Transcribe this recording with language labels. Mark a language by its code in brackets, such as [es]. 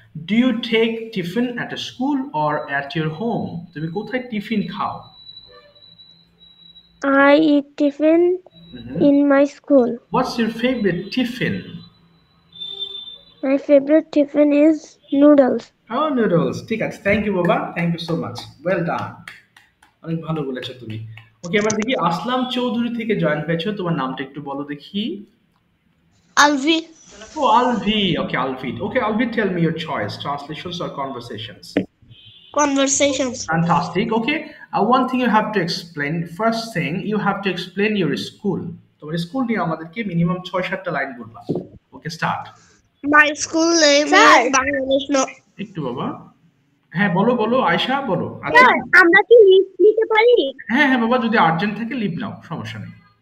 [en] Do you take tiffin at a school or at your home? [bn] তুমি কোথায় tiffin খাও? [en] I eat tiffin Mhm. in my school. What's your favorite tiffin? My favorite tiffin is noodles. Oh, noodles. ঠিক আছে, thank you বাবা, thank you so much, well done, [bn] অনেক ভালো বলেছো তুমি। ওকে, এবার দেখি আসলাম চৌধুরী থেকে জয়েন হয়েছো, তোমার নামটা একটু বলো দেখি। [en] Alvi. Oh, Alvi. Okay, Alvi. Okay, Alvi, tell me your choice, translations or conversations? Conversations. Fantastic. Okay, one thing you have to explain, first thing you have to explain your school. [bn] তোমার school নিয়ে আমাদেরকে minimum 6-7টা line বলবা। [en] Okay, start. My school name Sir. is Bangladesh. No. [bn] একটু বাবা, হ্যাঁ বলো বলো, আয়শা বলো। আচ্ছা, Sir, আমরা কি লিস্ট নিতে পারি? হ্যাঁ হ্যাঁ বাবা, যদি আর্জেন্ট থাকে লিভ নাও, সমস্যা নেই।